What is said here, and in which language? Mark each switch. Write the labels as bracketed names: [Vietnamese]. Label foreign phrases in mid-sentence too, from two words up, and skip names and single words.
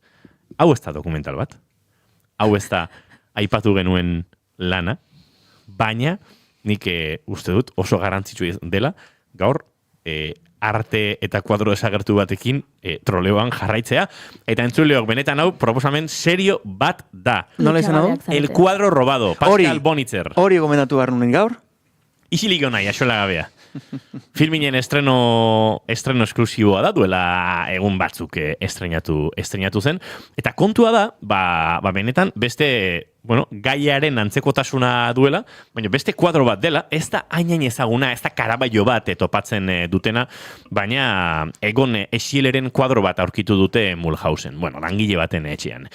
[Basque] Hau ez da dokumental bat. Hau ez da aipatu genuen lana, baina nik uste dut oso garrantzitsua dela gaur arte eta kuadro desagertu batekin troleoan jarraitzea, eta entzuleok benetan hau proposamen serio bat da. Nola izan hau? El cuadro robado, Pascal Bonitzer. Hori gomendatu behar nunen gaur? Isilik honai, axola gabea. Filminen estreno esklusiboa da, duela egun batzuk estrenatu zen, eta kontua da, benetan beste, gaiaren antzekotasuna duela, baina beste kuadro bat dela, ez da hain ezaguna, ez da Caravaggio bat topatzen dutena, baina Egon Schieleren kuadro bat aurkitu dute Mulhausen, langile baten etxean.